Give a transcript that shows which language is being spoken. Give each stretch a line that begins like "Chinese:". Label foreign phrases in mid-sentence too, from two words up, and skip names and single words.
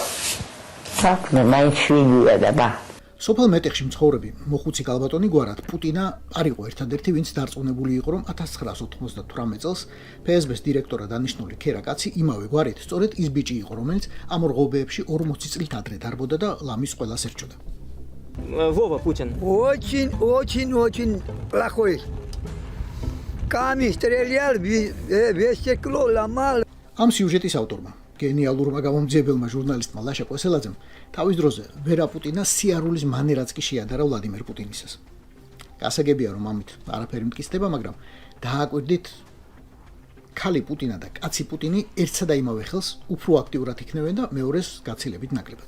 Georgian: საქმე მაინც შვიდია და ბა. სოფელ მეტეხში მცხოვრები მოხუცი კალბატონი გვარად პუტინა არ იყო ერთადერთი, ვინც დარწმუნებული იყო, რომ 1998 წელს ფსბ-ს დირექტორად დანიშნული ქერა კაცი იმავე გვარით სწორედ ის ბიჭი იყო, რომელიც ამ რღობეებში 40 წლით ადრე დარბოდა და ლამის ყველას ერჩოდა.
Russian: Вова Путин. Очень плохой. Камень стрелял, весь стекло ломал.
Georgian: ამ სიუჟეტის ავტორმა, გენიალურმა გამომძიებელმა ჟურნალისტმა ლაშა კვესელაძემ თავის დროზე ვერა პუტინა სიარულის მანერაც კი შეადარა ვლადიმერ პუტინისას. გასაგებია, რომ ამით არაფერი მტკიცდება, მაგრამ დააკვირდით, ქალი პუტინა და კაცი პუტინი ერთსა და იმავე ხელს უფრო აქტიურად იქნებენ და მეორეს გაცილებით ნაკლებად.